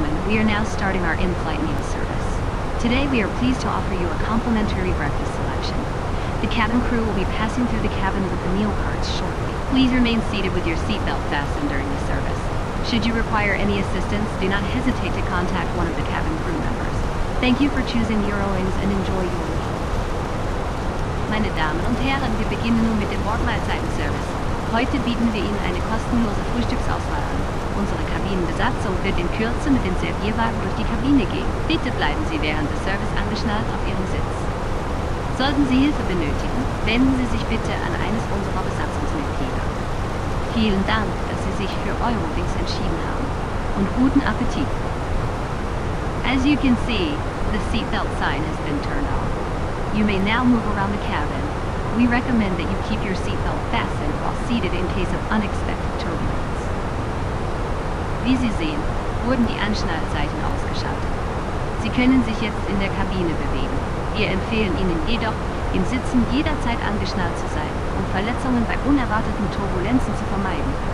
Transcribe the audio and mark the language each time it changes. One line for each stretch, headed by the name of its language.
English: We are now starting our in-flight meal service. Today we are pleased to offer you a complimentary breakfast selection. The cabin crew will be passing through the cabin with the meal carts shortly. Please remain seated with your seatbelt fastened during the service. Should you require any assistance, do not hesitate to contact one of the cabin crew members. Thank you for choosing Eurowings and enjoy your meal.
German: Meine Damen und Herren, wir beginnen nun mit dem Bordmahlzeitenservice. Heute bieten wir Ihnen eine kostenlose Frühstücksauswahl an. Unsere Kabinenbesatzung wird in Kürze mit dem Servierwagen durch die Kabine gehen. Bitte bleiben Sie während des Service angeschnallt auf Ihrem Sitz. Sollten Sie Hilfe benötigen, wenden Sie sich bitte an eines unserer Besatzungsmitglieder. Vielen Dank, dass Sie sich für Eurowings entschieden haben und guten Appetit.
English: As you can see, the seatbelt sign has been turned off. You may now move around the cabin. We recommend that you keep your seatbelt fastened while seated in case of unexpected turbulence.
German: Wie Sie sehen, wurden die Anschnallzeichen ausgeschaltet. Sie können sich jetzt in der Kabine bewegen. Wir empfehlen Ihnen jedoch, im Sitzen jederzeit angeschnallt zu sein, um Verletzungen bei unerwarteten Turbulenzen zu vermeiden.